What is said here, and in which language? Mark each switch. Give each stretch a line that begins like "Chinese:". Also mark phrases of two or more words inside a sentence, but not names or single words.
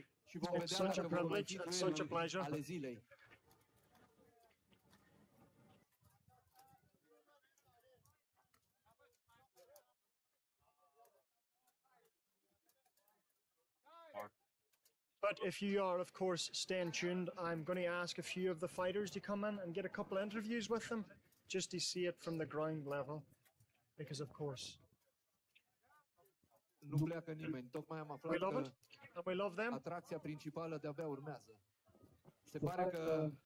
English: It's such a privilege and such a pleasure. But if you are, of course, staying tuned, I'm going to ask a few of the fighters to come in and get a couple of interviews with them, just to see it from the ground level. Because, of course,
Romanian: Nu pleacă nimeni, tocmai am aflat
English: we love
Romanian: că
English: it and we love them.
Romanian: atracția principală de-abia urmează. Se pare că